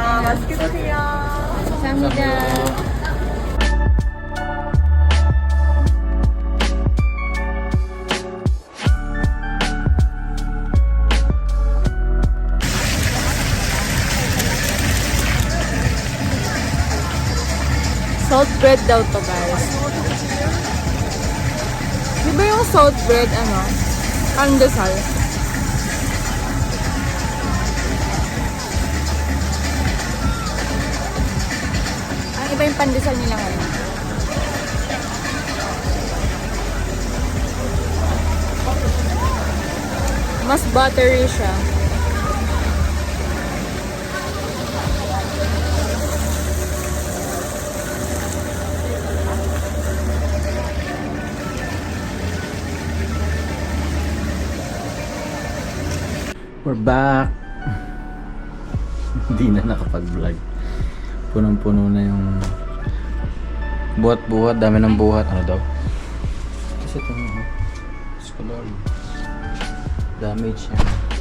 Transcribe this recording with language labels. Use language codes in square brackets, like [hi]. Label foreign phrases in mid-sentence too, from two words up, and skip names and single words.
[ko] 맛있게 드세요. 감사합니다. [en] Salt bread [tl] daw to, guys. Di ba yung [en] salt bread, [tl] pandesal? Ang iba yung pandesal nila ngayon. Mas buttery siya. [en] We're back. [tl] Hindi na nakapag-vlog. Punong-puno na yung buhat-buhat. Dami ng buhat. Ano daw? Kasi ito, Scholar. Damage yan.